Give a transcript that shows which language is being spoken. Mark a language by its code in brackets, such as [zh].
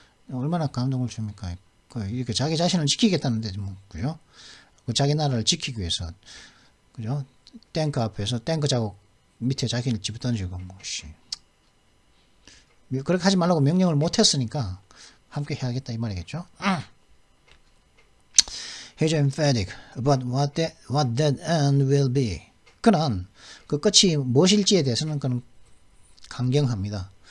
[ko] 얼마나 감동을 줍니까? 이렇게 자기 자신을 지키겠다는데 뭐 그죠? 자기 나라를 지키기 위해서, 그죠? 탱크 앞에서 탱크 자국 밑에 자기를 집어 던지고, 그렇게 하지 말라고 명령을 못 했으니까 함께 해야겠다 이 말이겠죠. [en] He's emphatic about what that end will be. [ko] 그는 그 끝이 무엇일지에 대해서는 그는 강경합니다.